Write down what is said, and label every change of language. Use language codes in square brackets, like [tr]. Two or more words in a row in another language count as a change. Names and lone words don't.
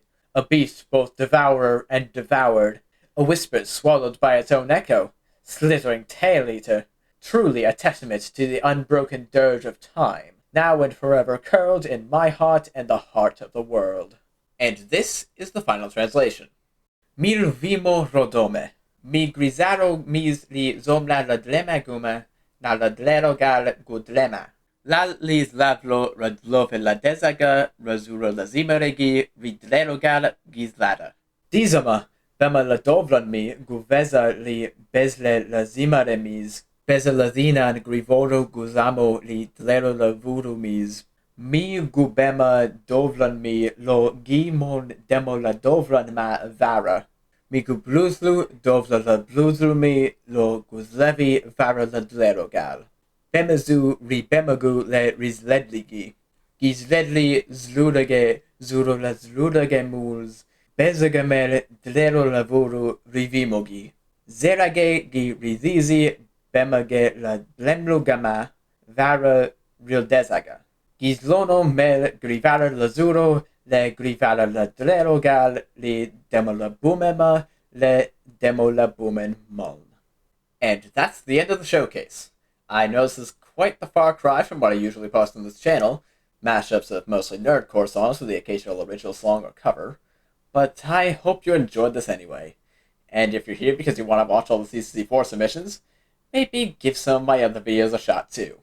[en] A beast both devourer and devoured. A whisper swallowed by its own echo. Slithering tail-eater. Truly a testament to the unbroken dirge of time, now and forever curled in my heart and the heart of the world. And this is the final translation. Mil vimo rodome. Mi grisaro mis li zomla ladlema guma, na ladlero gal gudlema. La lis lavlo radlove la desaga, razuro la zimeregi, ridlero gal gizlada. Dizama, bema la dovlan mi, guveza li bezle la zimaremis, beza la zinan grivoro guzamo li dlero la vurumis. Mi gubema dovlan mi lo gimon demo la dovlan ma vara. Mi gubluzlu dovla la bluzlu mi lo guzlevi vara la dlerogal. Bemezu ribemagu le rizledligi. Gizledli zludage zuro la zludage muls. Bezagamel dlero lavuru rivimogi. Zerage gi rizizi bemage la blemlu gama vara rildezaga. Gizlono mel grivara lazuro le grivara la dlerogal li demolabumema le demolabumen mon. And that's the end of the showcase. I know this is quite the far cry from what I usually post on this channel, mashups of mostly nerdcore songs with the occasional original song or cover. But I hope you enjoyed this anyway. And if you're here because you want to watch all the CCC4 submissions, maybe give some of my other videos a shot too.